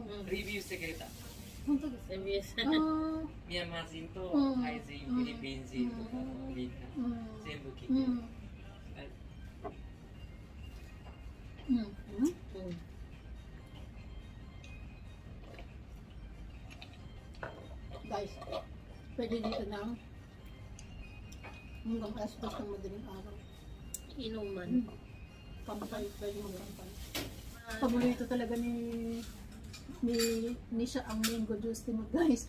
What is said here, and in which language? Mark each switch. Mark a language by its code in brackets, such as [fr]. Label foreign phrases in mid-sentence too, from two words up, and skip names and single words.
[ja] レビューしてくれた本当ですね。 MBS. あーミャンマー人とうんタイ人、フィリピン人とかみんなうん。全部来て、うん。うん。 [tl] うん。Guys, pwede dito ng hanggang alas 2 ng madaling araw. Inuman. Kampay, pwede mag-kampay. Paborito talaga ni siya ang mango juice timot guys.